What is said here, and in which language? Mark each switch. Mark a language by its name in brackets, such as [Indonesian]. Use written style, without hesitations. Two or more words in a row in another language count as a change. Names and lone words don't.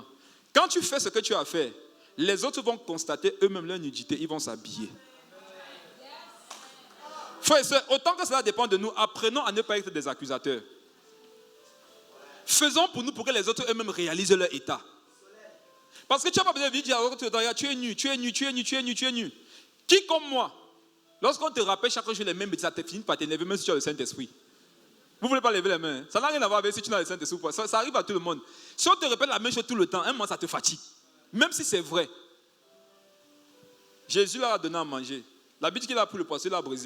[French] Quand tu fais ce que tu as fait, les autres vont constater eux-mêmes leur nudité, ils vont s'habiller. Frère et sœurs, autant que cela dépend de nous, apprenons à ne pas être des accusateurs. Faisons pour nous pour que les autres eux-mêmes réalisent leur état. Parce que tu n'as pas besoin de dire tu es nu, tu es nu, tu es nu, tu es nu, tu es nu. Qui comme moi, lorsqu'on te rappelle chaque jour les mêmes bêtises, ça te finit par t'énerver même si tu as le Saint-Esprit. Vous ne voulez pas lever les mains. Ça n'a rien à voir avec si tu n'as le Saint-Esprit ou pas. Ça arrive à tout le monde. Si on te répète la même chose tout le temps, un moment ça te fatigue. Même si c'est vrai. Jésus leur a donné à manger. La bite qu'il a pris le poisson, il l'a brisé.